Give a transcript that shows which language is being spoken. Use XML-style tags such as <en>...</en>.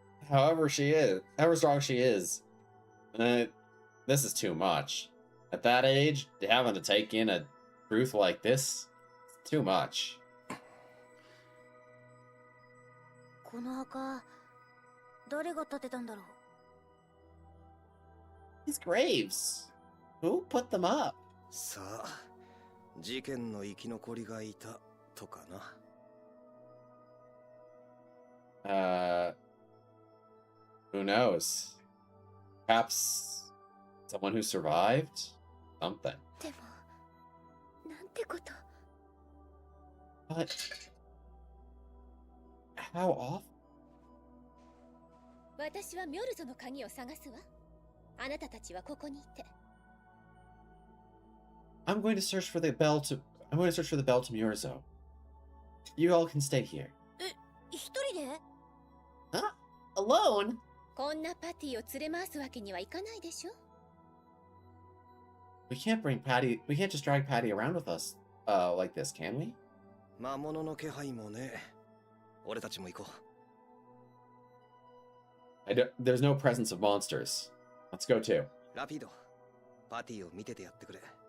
<en>However she is, however strong she is, this is too much. At that age, having to take in a truth like this, it's too much.</en> <ja>この墓誰が建てたんだろう。</ja> <en>These graves, who put them up?</en> <ja>さあ、事件の生き残りがいたとかな。</ja> <en>Who knows? Perhaps someone who survived? Something.</en> <ja>でもなんてこと。</ja> <en>But how often?</en> <ja>私はミョルゾの鍵を探すわ。あなたたちはここにいて。</ja> <en>I'm going to search for the bell to Murzo. You all can stay here.</en> <ja>一人で？</ja> <en>Huh? Alone?</en> <ja>こんなパティを連れ回すわけにはいかないでしょ。</ja> <en>We can't just drag Patty around with us, like this, can we?</en> <ja>魔物の気配もね。俺たちも行こう。</ja> <en>There's no presence of monsters. Let's go too.</en> <ja>ラピード、パティを見ててやってくれ。</ja>